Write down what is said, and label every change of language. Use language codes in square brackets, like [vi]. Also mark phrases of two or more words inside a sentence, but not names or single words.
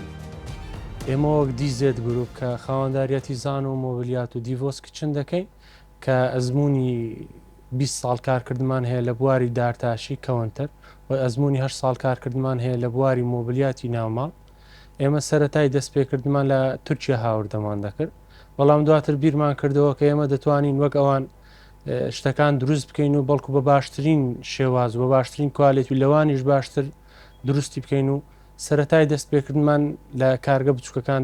[ckb] اما دیزت گروپ که خوانداریتی زان و موبیلیات و دیووس کچن دکین که ازمونی 20 سال کار کردمان هی لبواری دارتاشی کاونتر و ازمونی 8 سال کار کردمان هی لبواری موبیلیاتی ناومال. اما سرتای دست پی کردمان لترکیه هاوردمان دکر. بەڵام دواتر بیرمان کردەوە کە ئێمە دەتوانین وەک ئەوان شتەکان دروست بکەین و بەڵکو بە باشترین شێواز و بە باشترین کوالێتی و لەوانیش باشتر دروستی بکەین و سەرەتای دەست پێکردمان لە کارگە بچووکەکان